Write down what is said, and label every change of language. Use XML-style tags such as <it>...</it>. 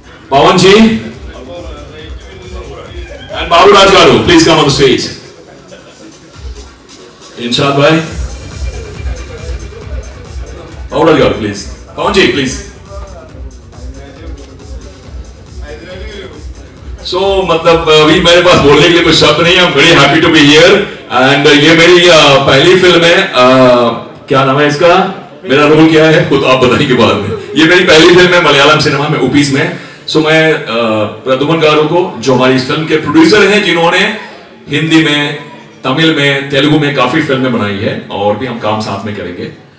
<en>Pawan ji and Babu Raj Garu, please come on the stage. Inshad Bhai, Babu Raj Garu, please. Pawan ji, please.</en> <hi>So, मतलब अभी मेरे पास बोलने के लिए कुछ शब्द नहीं है.</hi> <en>I'm very happy to be here and</en> <hi>ये मेरी पहली फिल्म है. क्या नाम है इसका? मेरा रोल क्या है खुद आप बताने के बाद में. ये मेरी पहली फिल्म है मलयालम सिनेमा में, ओपीस में. सो मैं प्रद्युमन गारू को, जो हमारी इस फिल्म के प्रोड्यूसर हैं, जिन्होंने हिंदी में, तमिल में, तेलुगु में काफी फिल्में बनाई है और भी हम काम साथ में करेंगे.</hi>